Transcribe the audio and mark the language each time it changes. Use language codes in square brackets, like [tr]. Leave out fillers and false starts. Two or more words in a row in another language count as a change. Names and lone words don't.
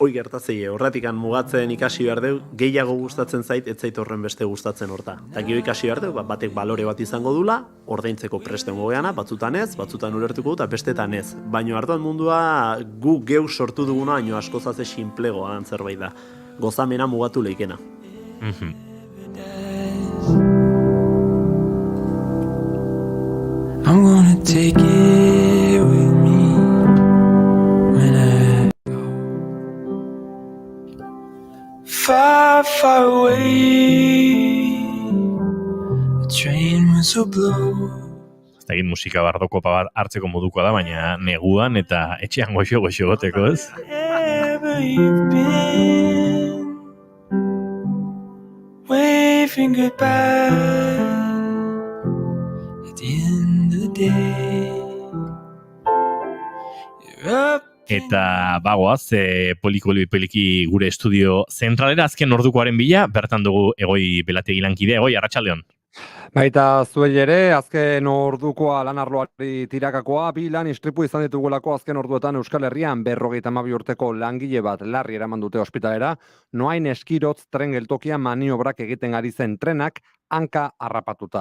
[eu] hoi gertatzei, horretikan mugatzen ikasi behar deu, gehiago gustatzen zait, ez zait horren beste gustatzen horta. Eta gero ikasi behar deu, batek balore bat izango dula, ordaintzeko prestengo geana, batzutan ez, batzutan ulertuko dut, bestetan ez. Baina ardoan mundua gu geu sortu duguna, baino askozaze sinplegoa zerbait da. Gozamena mugatu leikena. [en] I'm gonna take it with me when I go far, far away. The train whistle blows. [eu] Ez da egin musika bardoko bat hartzeko modukoa da, baina neguan eta etxean goxo goteko, ez? [en] Wherever you've been, waving goodbye. At the end of the day, you're up. [eu] Eta bagoaz, poliki gure estudio zentralera azken ordukoaren bila, bertan dugu Egoi Belategi lankide. Egoi, arratsaldeon. Baita zuei ere, azken ordukoa lan arloari tirakakoa, bi lan istripu izan ditugulako azken orduetan Euskal Herrian 52 urteko langile bat larri eraman dute ospitalera, Noain Eskirotz tren geltokian maniobrak egiten ari zen trenak hanka harrapatuta.